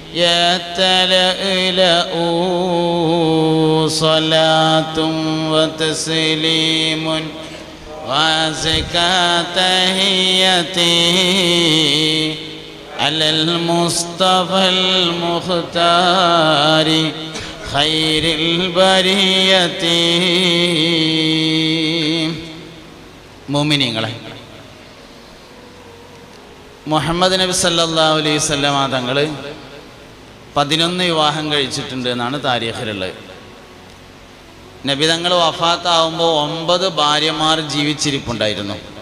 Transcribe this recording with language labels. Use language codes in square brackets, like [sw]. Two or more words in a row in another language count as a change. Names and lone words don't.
[ar] يتلألأ صلاة وتسليم وأزكى تحيتي على المصطفى المختار خير البرية. [ml] മുഅ്മിനീങ്ങളെ, മുഹമ്മദ് നബി [ar] صلى الله عليه وسلم [ml] തങ്ങൾ 11 വിവാഹം കഴിച്ചിട്ടുണ്ട് എന്നാണ് താരീഖിലുള്ളത്. നബി തങ്ങൾ വഫാത്താവുമ്പോൾ 9 ഭാര്യമാർ ജീവിച്ചിരിപ്പുണ്ടായിരുന്നു.